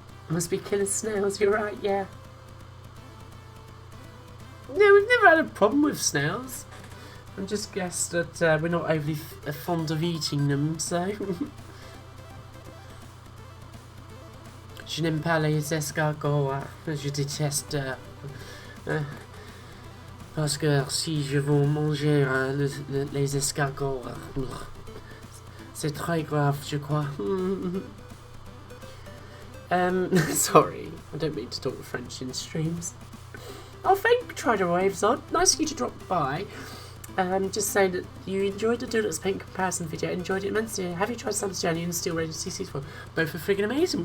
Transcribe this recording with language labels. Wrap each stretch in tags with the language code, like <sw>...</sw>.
<en>Must be killing snails, you're right, yeah. No, we've never had a problem with snails. I just guessed that we're not overly fond of eating them, so...</en> <fr>Je n'aime pas les escargots. Je déteste... parce que si je veux manger les escargots... c'est très grave, je crois.</fr> <en>Sorry, I don't mean to talk French in streams. Oh, thank you, Trider Waves on. Nice of you to drop by. Just saying that you enjoyed the Doodles Paint comparison video. Enjoyed it immensely. Have you tried Sam's Journey and Still Ready to see Season 4? Both are friggin' amazing.</en>